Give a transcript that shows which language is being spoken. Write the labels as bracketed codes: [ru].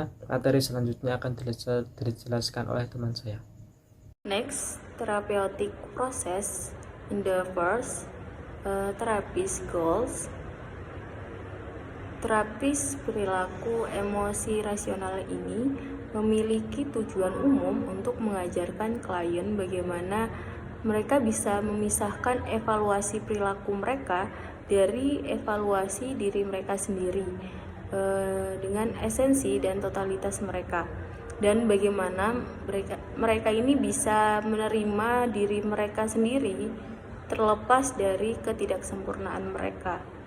[id] Materi selanjutnya akan dijelaskan oleh teman saya. [en] Next, therapeutic process in the first therapist goals. [id] Terapis perilaku emosi rasional ini memiliki tujuan umum untuk mengajarkan klien bagaimana mereka bisa memisahkan evaluasi perilaku mereka dari evaluasi diri mereka sendiri dengan esensi dan totalitas mereka, dan bagaimana mereka ini bisa menerima diri mereka sendiri terlepas dari ketidaksempurnaan mereka.